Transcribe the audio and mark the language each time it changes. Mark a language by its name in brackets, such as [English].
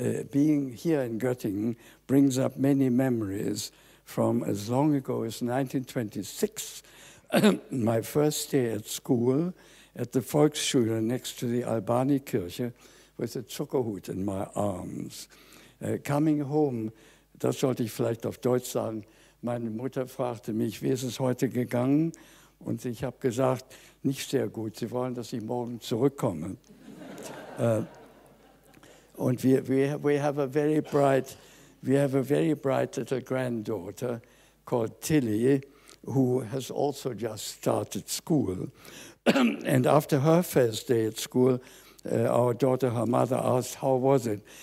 [English] Being here in Göttingen brings up many memories from as long ago as 1926, my first day at school at the Volksschule next to the Albani-Kirche with a Zuckerhut in my arms. Coming home, [German] das sollte ich vielleicht auf Deutsch sagen, meine Mutter fragte mich, wie ist es heute gegangen? Und ich habe gesagt, nicht sehr gut, Sie wollen, dass ich morgen zurückkomme. Und [English] we have a very bright little granddaughter called Tilly, who has also just started school. And after her first day at school, our daughter, her mother, asked, how was it?